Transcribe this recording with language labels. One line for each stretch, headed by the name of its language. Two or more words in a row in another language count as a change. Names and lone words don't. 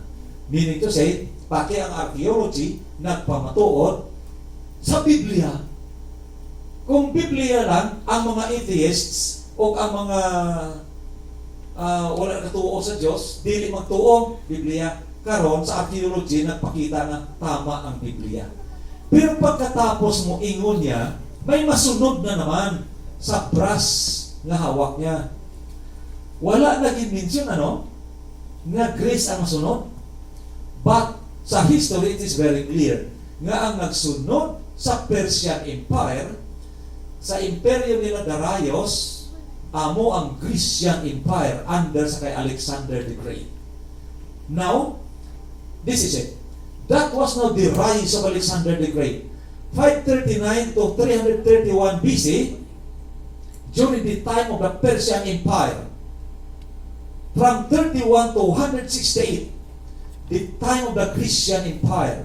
English: Meaning to say,
Cebuano: pati ang archaeology nagpamatuod sa Biblia. Kung Biblia lang ang mga atheists o ang mga wala katuo sa Diyos, dili magtuo Biblia. Karon sa archaeology nagpakita na tama ang Biblia. Pero pagkatapos mo ingon niya, may masunod na naman sa brass nga hawak niya. Wala naging mention nga Greece ang sunod. But sa history
English: it is very clear
Cebuano: nga ang nagsunod sa Persian Empire, sa imperyo nila Darius, amo ang Grecian Empire under sa kay Alexander the Great.
English: Now, this is it. That was now the rise of Alexander the Great. 539 to 331 BC, during the time of the Persian Empire. From 31 to 168, the time of the Grecian Empire.